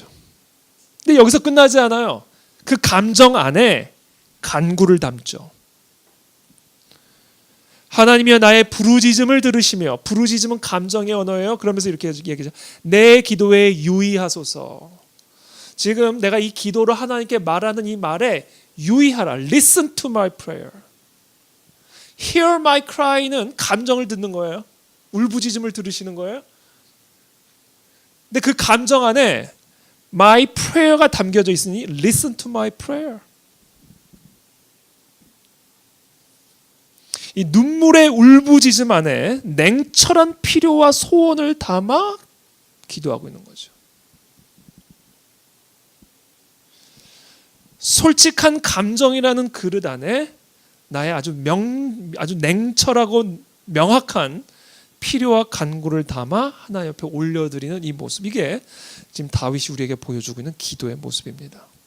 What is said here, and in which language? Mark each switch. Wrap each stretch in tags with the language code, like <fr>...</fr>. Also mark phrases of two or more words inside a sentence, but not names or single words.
<ko>근데 여기서 끝나지 않아요. 그 감정 안에 간구를 담죠. 하나님이여 나의 부르짖음을 들으시며, 부르짖음은 감정의 언어예요. 그러면서 이렇게 얘기하죠. 내 기도에 유의하소서. 지금 내가 이 기도로 하나님께 말하는 이 말에 유의하라.</ko> <en>Listen to my prayer. Hear my cry는</en> <ko>감정을 듣는 거예요. 울부짖음을 들으시는 거예요. 근데 그 감정 안에</ko> <en>my prayer</en> <ko>가 담겨져 있으니</ko> <en>listen to my prayer.</en> <ko>이 눈물의 울부짖음 안에 냉철한 필요와 소원을 담아 기도하고 있는 거죠. 솔직한 감정이라는 그릇 안에 나의 아주 냉철하고 명확한 필요와 간구를 담아 하나님 옆에 올려드리는 이 모습, 이게 지금 다윗이 우리에게 보여주고 있는 기도의 모습입니다.</ko>